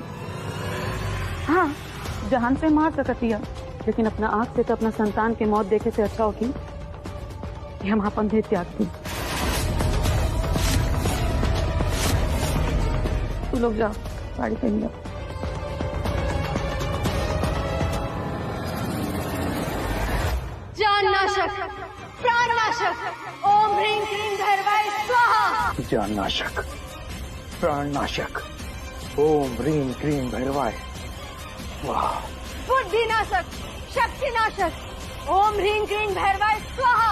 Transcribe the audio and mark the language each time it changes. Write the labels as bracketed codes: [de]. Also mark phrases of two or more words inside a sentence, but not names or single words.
[hi] हाँ, जहान से मार सकती है, लेकिन अपना आंख से तो अपना संतान के मौत देखे से अच्छा होगी कि हम अपन देह त्याग दी। तू लोग जाओ, साड़ी पहन लो। [sa] जान नाशक, प्राण नाशक, ओम ह्रीं क्लीं भैरवाय स्वाहा। जान नाशक, प्राण नाशक, ओम ह्रीं क्लीं भैरवाय स्वाहा। बुद्धि नाशक, शक्ति नाशक, ओम ह्रीं क्लीं भैरवाय स्वाहा।